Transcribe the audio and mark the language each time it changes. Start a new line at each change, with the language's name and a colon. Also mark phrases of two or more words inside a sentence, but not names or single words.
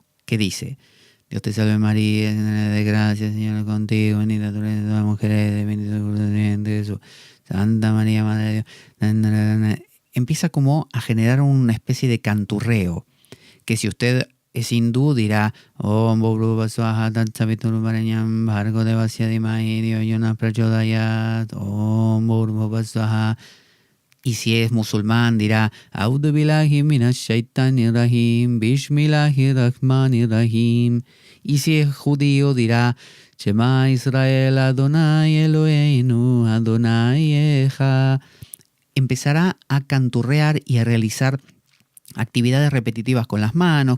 Spanish: ¿Qué dice? Dios te salve María, llena de gracia, Señor es contigo, bendita tú eres de todas las mujeres, bendito es el fruto de tu vientre, Jesús. Santa María, Madre de Dios. Empieza como a generar una especie de canturreo, que si usted es hindú dirá
Sanskrit: ॐ भूर्भुवः स्वः तत्सवितुर्वरेण्यं भर्गो देवस्य धीमहि धियो यो नः प्रचोदयात् ॐ भूर्भुवः स्वः.
Spanish: Y si es musulmán dirá
Arabic: أعوذ بالله من الشيطان الرجيم بسم الله الرحمن الرحيم.
Spanish: Y si es judío dirá
Hebrew: שמע ישראל אדוני אלוהינו אדוני אחד.
Spanish: Empezará a canturrear y a realizar actividades repetitivas con las manos.